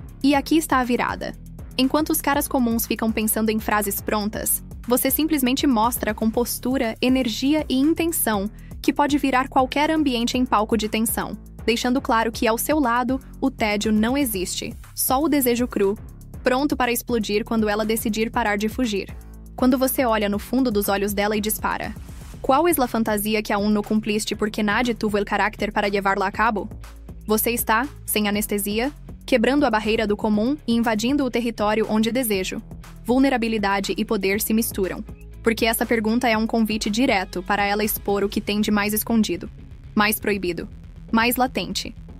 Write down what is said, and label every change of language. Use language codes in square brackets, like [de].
[pt] E aqui está a virada. Enquanto os caras comuns ficam pensando em frases prontas, você simplesmente mostra com postura, energia e intenção que pode virar qualquer ambiente em palco de tensão, deixando claro que ao seu lado o tédio não existe, só o desejo cru, pronto para explodir quando ela decidir parar de fugir. Quando você olha no fundo dos olhos dela e dispara, [es] ¿cuál es la fantasia que aún no cumpliste porque nadie tuvo el carácter para llevarla a cabo? [pt] Você está, sem anestesia, quebrando a barreira do comum e invadindo o território onde desejo, vulnerabilidade e poder se misturam. Porque essa pergunta é um convite direto para ela expor o que tem de mais escondido, mais proibido, mais latente.